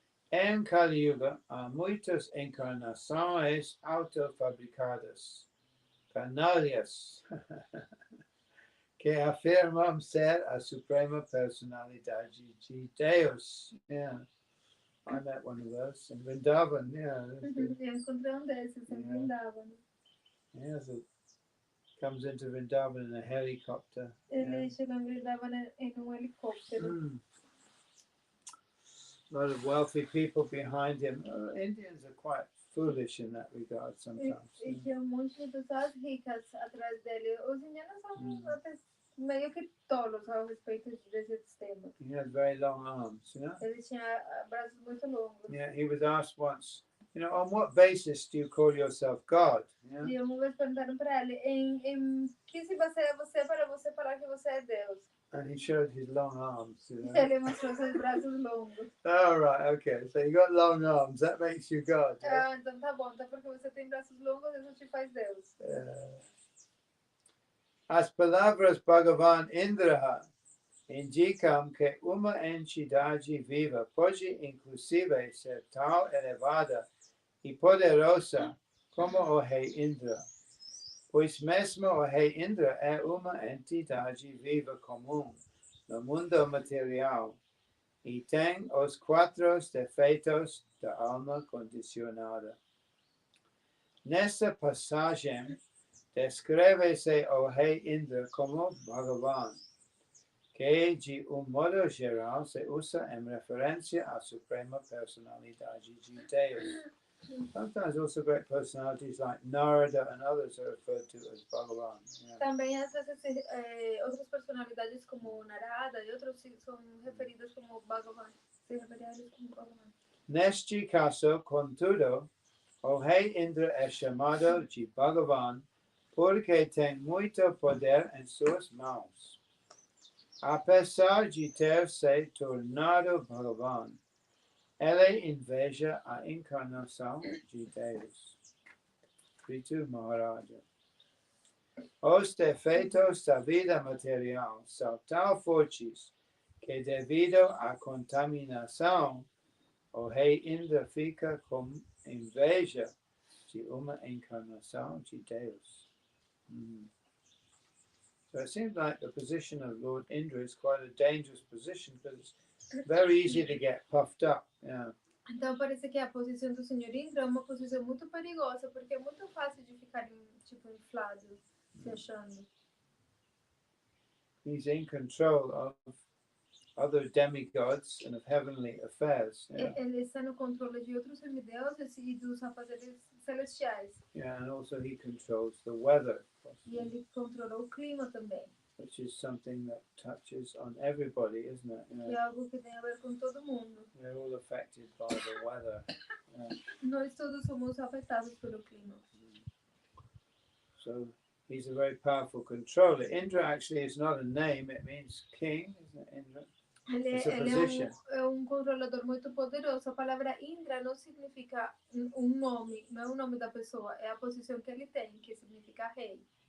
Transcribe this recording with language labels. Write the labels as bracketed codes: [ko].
[pt] Em Kali Yuga, há muitas encarnações autofabricadas, canalhas, que afirmam ser a Suprema Personalidade de Deus. [en] Yeah. I met one of those in Vrindavan. Yeah. [pt] Eu encontrei desses em Vrindavan. [en] Yeah, so comes into Vrindavan in a helicopter. [pt] Ele chegou em Vrindavan em helicóptero. [en] A lot of wealthy people behind him. Indians are quite foolish in that regard sometimes. [pt] E tinha monte de pessoas ricas atrás dele. Os indianos são até meio que tolos a respeito desse sistema. [en] He had very long arms, you know. [pt] Ele tinha braços muito longos. [en] Yeah, he was asked once, on what basis do you call yourself God? Yeah? [pt] E uma vez perguntaram para ele, em que se baseia você para você falar que você é Deus? [en] And he showed his long arms. You know? [pt] Ele mostrou seus braços longos. [en] Oh, right, okay. So you got long arms. That makes you God. Yeah? [pt] Ah, então tá bom. Então porque você tem braços longos, isso te faz Deus. As palavras Bhagavan Indraha indicam que uma entidade viva pode inclusive ser tão elevada e poderosa como o rei Indra, pois mesmo o rei Indra é uma entidade viva comum no mundo material e tem os 4 defeitos da alma condicionada. Nesta passagem, descreve-se o rei Indra como Bhagavan, que de modo geral se usa em referência à suprema personalidade de Deus. [en] Sometimes also great personalities like Narada and others are referred to as Bhagavan. Yeah. [pt] Também às vezes outras personalidades como Narada e outros são referidas como Bhagavan. Se referidas como Bhagavan. Neste caso, contudo, o rei Indra é chamado de Bhagavan porque tem muito poder em suas mãos. Apesar de ter se tornado Bhagavan, ele inveja a encarnação de Deus. Prithu Maharaja. Os defeitos da vida material são tão fortes que, devido à contaminação, o rei Indra fica com inveja de uma encarnação de Deus. [en] So it seems like the position of Lord Indra is quite a dangerous position because it's very easy to get puffed up. Yeah. [pt] Então parece que a posição do Senhor Indra é uma posição muito perigosa, porque é muito fácil de ficar tipo inflado, se achando. [en] He's in control of other demigods and of heavenly affairs. Yeah. [pt] Ele está no controle de outros semideuses e dos afazeres celestiais. [en] Yeah, and also he controls the weather. [pt] E ele controla o clima também. [en] Which is something that touches on everybody, isn't it? [pt] Que é algo que tem a ver com todo mundo. [en] We're all affected by the weather. [pt] Nós todos somos afetados pelo clima. [en] So he's a very powerful controller. Indra actually is not a name, it means king, isn't it, Indra? [pt] Ele é controlador muito poderoso. A palavra Indra não significa nome, não é o nome da pessoa, é a posição que ele tem, que significa rei.